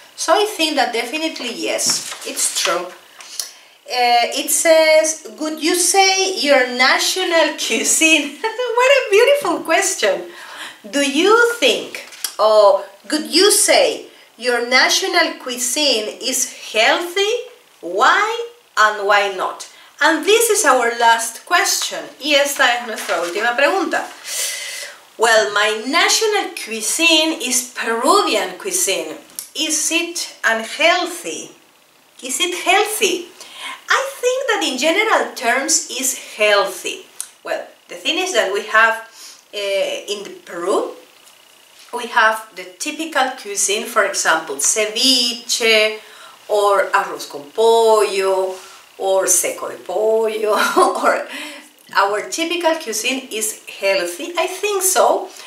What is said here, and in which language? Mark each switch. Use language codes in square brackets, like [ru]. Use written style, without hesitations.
[en] So I think that definitely yes, it's true. It says, would you say your national cuisine? What a beautiful question. Do you think, or could you say your national cuisine is healthy? Why and why not? And this is our last question. [es] Y esta es nuestra última pregunta. [en] Well, my national cuisine is Peruvian cuisine. Is it unhealthy? Is it healthy? I think that in general terms is healthy. Well, the thing is that we have in Peru, we have the typical cuisine, for example, ceviche, or arroz con pollo, or seco de pollo, or our typical cuisine is healthy. I think so.